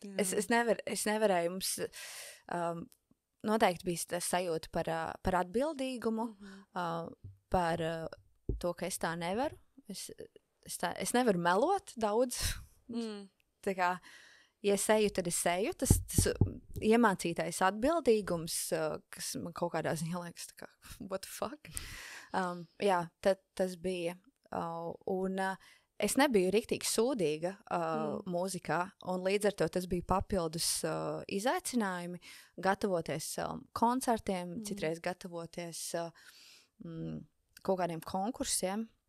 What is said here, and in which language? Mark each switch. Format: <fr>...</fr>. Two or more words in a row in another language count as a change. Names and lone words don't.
<lv>Es nevarēju, mums noteikti bija tas sajūta par atbildīgumu, par to, ka es tā nevaru. Es nevaru melot daudz. Tā kā, ja es eju, tad es eju. Tas iemācītais atbildīgums, kas man kaut kādā ziņā liekas, tā kā,</lv> <en>what the fuck?</en> <lv>Jā, tas bija. Un es nebiju riktīgi sūdīga mūzikā, un līdz ar to tas bija papildus izaicinājumi, gatavoties koncertiem, citreiz gatavoties kaut kādiem konkursiem.</lv>